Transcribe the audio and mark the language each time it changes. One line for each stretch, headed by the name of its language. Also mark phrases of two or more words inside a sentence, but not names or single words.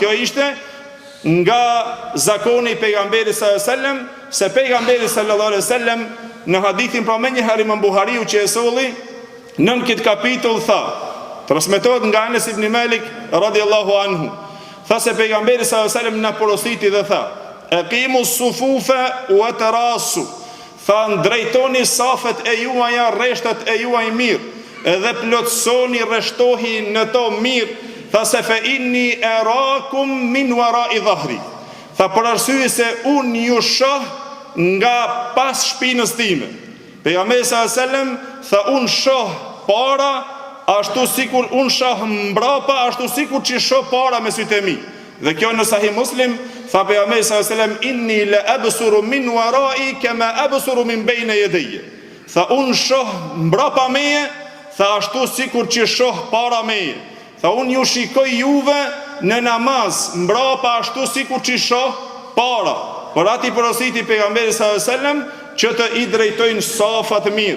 Albanian: Kjo ishte nga zakoni i pejgamberit
Arabic: صلى الله عليه وسلم,
Albanian: se pejgamberi
Arabic: صلى الله عليه وسلم
Albanian: në hadithin pra më një herë Imam Buhariu që e solli nën këtë kapitull tha, transmetohet nga Anas ibn Malik
Arabic: رضي الله عنه,
Albanian: tha se pejgamberi
Arabic: صلى الله عليه وسلم
Albanian: na porositi dhe tha:
Arabic: أقيموا الصفوف وتراصوا.
Albanian: Tha drejtoni safet e juaja, rreshtat e juaj mirë, edhe plotësoni, rreshtohi në to mirë.
Arabic: Tha se فإني أراكم من وراء ظهري.
Albanian: Tha për arsye se unë ju shoh nga pas shpinës time. Pejgamberi
Arabic: صلى الله عليه وسلم
Albanian: tha unë shoh para, ashtu sikur unë shoh mbrapa, ashtu sikur që shoh para me sytë e mi. Dhe kjo në Sahih Muslim, tha pejgamberi
Arabic: صلى الله عليه وسلم: إني لأبصر من ورائي كما أبصر من بين يدي.
Albanian: Tha unë shoh mbrapa meje, tha ashtu sikur që shoh para meje. Tha unë ju shikoj juve në namaz mbrapa ashtu sikur që shoh para. Por ati porositi pejgamberi
Arabic: صلى الله عليه وسلم
Albanian: që të i drejtojnë safat mirë.